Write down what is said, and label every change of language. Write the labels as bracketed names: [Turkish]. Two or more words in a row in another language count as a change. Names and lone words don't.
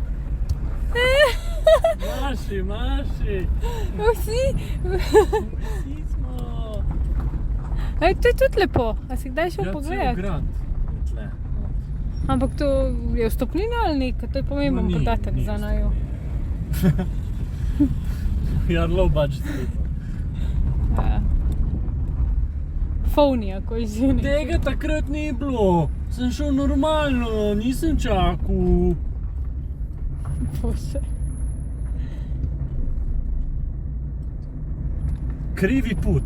[Slovenian] Maši, maši. Vsi. Vsi smo. Ej, to je tudi lepo. A si kdaj šel Ja, cel pogledat? grad. Tle. Ampak to je vstopnina ali nekaj? To je pomemben Ni, podatek ni za naju. vstopnine. [English] We are low budget people. [Slovenian] Ja. Fovni, ako je že nekaj. Tega takrat ni bilo. Sem šel normalno, nisem čakal. Bože. [Croatian] Krivi put.